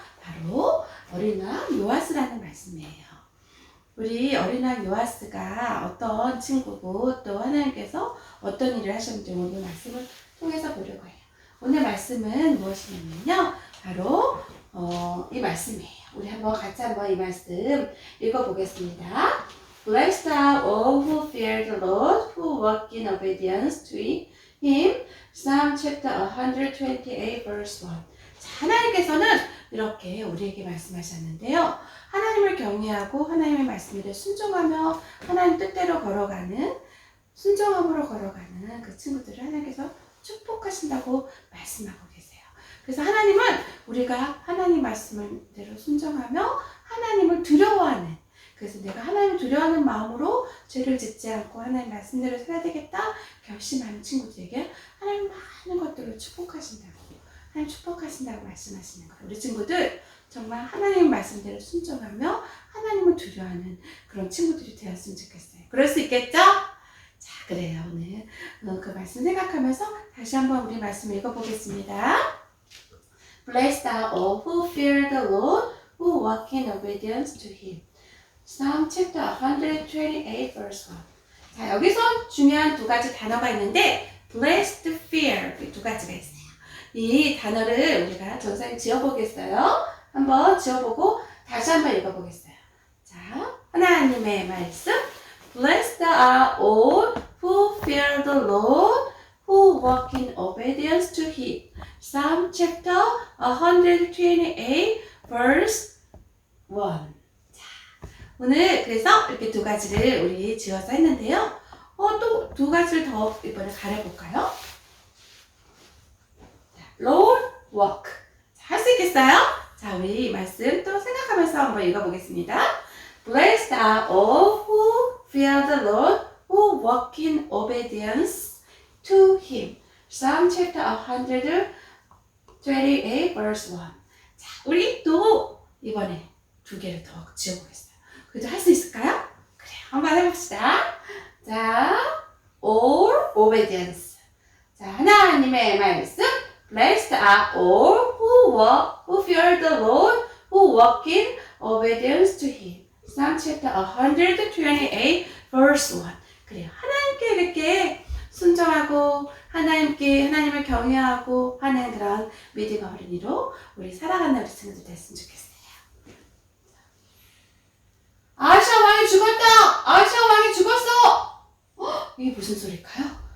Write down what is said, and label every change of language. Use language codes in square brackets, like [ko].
[ko] 바로 어린왕 요아스라는 말씀이에요. 우리 어린왕 요아스가 어떤 친구고 또 하나님께서 어떤 일을 하셨는지 오늘 말씀을 통해서 보려고 해요. 오늘 말씀은 무엇이냐면요. 바로 이 말씀이에요. 우리 같이 한번 이 말씀 읽어보겠습니다. [en] Blessed are all who fear the Lord, who walk in obedience to Him. Psalm chapter 128 verse 1. [ko] 자, 하나님께서는 이렇게 우리에게 말씀하셨는데요. 하나님을 경외하고 하나님의 말씀에 순종하며 하나님 뜻대로 걸어가는 순종함으로 걸어가는 그 친구들을 하나님께서 축복하신다고 말씀하고 계세요. 그래서 하나님은 우리가 하나님 말씀대로 순종하며 하나님을 두려워하는 그래서 내가 하나님을 두려워하는 마음으로 죄를 짓지 않고 하나님 말씀대로 살아야 되겠다 결심하는 친구들에게 하나님 많은 것들을 축복하신다고 하나님 축복하신다고 말씀하시는 거예요. 우리 친구들 정말 하나님 말씀대로 순종하며 하나님을 두려워하는 그런 친구들이 되었으면 좋겠어요. 그럴 수 있겠죠? 자, 그래요. 오늘 그 말씀 생각하면서 다시 한번 우리 말씀 읽어보겠습니다. [en] Blessed are all who fear the Lord, who walk in obedience to Him. Psalm chapter 128 verse 1. [ko] 자, 여기서 중요한 두 가지 단어가 있는데 blessed, fear 두 가지가 있어요. 이 단어를 우리가 전사님 지어보겠어요. 한번 지어보고 다시 한번 읽어보겠어요. 자, 하나님의 말씀. [en] Blessed are all who fear the Lord, who walk in obedience to Him. Psalm chapter 128 verse 1. [ko] 자, 오늘 그래서 이렇게 두 가지를 우리 지어서 했는데요. 또 두 가지를 더 이번에 가려볼까요? Lord, walk. 할 수 있겠어요? 자, 우리 말씀 또 생각하면서 한번 읽어보겠습니다. [en] Blessed are all who fear the Lord, who walk in obedience to Him. Psalm chapter 128 verse 1. [ko] 자, 우리 또 이번에 두 개를 더 지어보겠어요. 그래도 할 수 있을까요? 그래요. 한번 해봅시다. 자, all obedience. 자, 하나님의 말씀. [en] Blessed are all who fear the Lord, who walk in obedience to Him. Psalm chapter 128 verse 1. [ko] 그래요. 하나님께 이렇게 순종하고 하나님을 경외하고 하는 그런 믿음의 어린이로 우리 살아가는 우리 친구들 됐으면 좋겠어요. 아시아 왕이 죽었다! 아시아 왕이 죽었어! 이게 무슨 소리일까요?